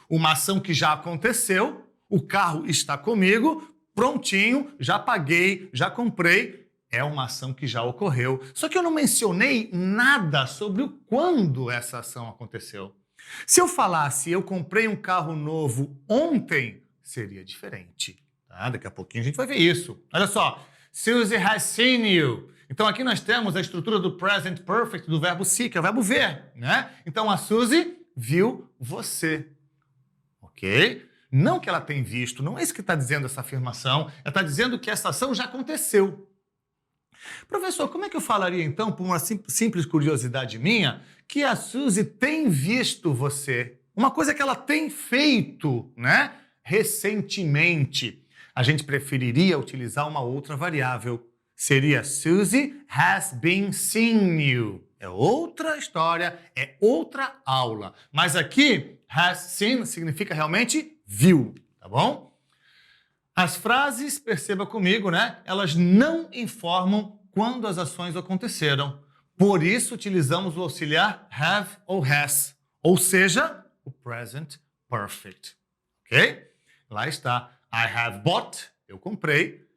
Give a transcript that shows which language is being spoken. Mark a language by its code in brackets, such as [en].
[pt] Uma ação que já aconteceu, o carro está comigo, prontinho, já paguei, já comprei. É uma ação que já ocorreu. Só que eu não mencionei nada sobre o quando essa ação aconteceu. Se eu falasse eu comprei um carro novo ontem, seria diferente. Tá? Daqui a pouquinho a gente vai ver isso. Olha só, [en] Susie has seen you. [pt] Então aqui nós temos a estrutura do present perfect do verbo see, que é o verbo ver, né? Então a Suzy viu você, ok? Não que ela tenha visto, não é isso que está dizendo essa afirmação, ela está dizendo que essa ação já aconteceu. Professor, como é que eu falaria então, por uma simples curiosidade minha, que a Suzy tem visto você? Uma coisa que ela tem feito, né? Recentemente. A gente preferiria utilizar uma outra variável. Seria [en] Susie has been seeing you. [pt] É outra história, é outra aula. Mas aqui, has seen significa realmente viu, tá bom? As frases, perceba comigo, né? Elas não informam quando as ações aconteceram. Por isso, utilizamos o auxiliar have ou has. Ou seja, o present perfect. Ok? Lá está. [en] I have bought, [pt] eu comprei.